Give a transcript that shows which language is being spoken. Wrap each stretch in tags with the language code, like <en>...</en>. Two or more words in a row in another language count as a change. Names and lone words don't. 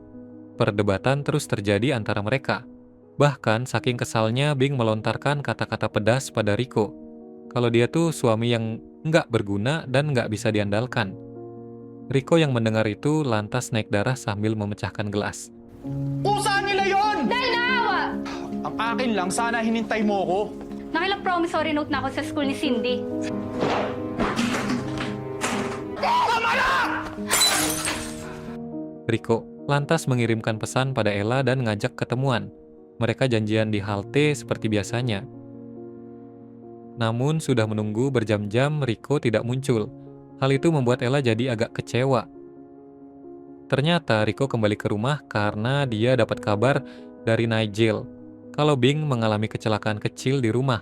<id>Perdebatan terus terjadi antara mereka. Bahkan, saking kesalnya Bing melontarkan kata-kata pedas pada Rico. Kalau dia tuh suami yang nggak berguna dan nggak bisa diandalkan. Rico yang mendengar itu lantas naik darah sambil memecahkan gelas.</id> <tl>Usahan nila yon! Dahil naawa! Ang akin lang, sana hinintay mo ko. Nakilang</tl> <en>promissory note</en> <tl>na ako sa school ni Cindy.</tl> <id>Rico lantas mengirimkan pesan pada Ella dan ngajak ketemuan. Mereka janjian di halte seperti biasanya. Namun sudah menunggu berjam-jam Rico tidak muncul. Hal itu membuat Ella jadi agak kecewa. Ternyata Rico kembali ke rumah karena dia dapat kabar dari Nigel kalau Bing mengalami kecelakaan kecil di rumah.</id>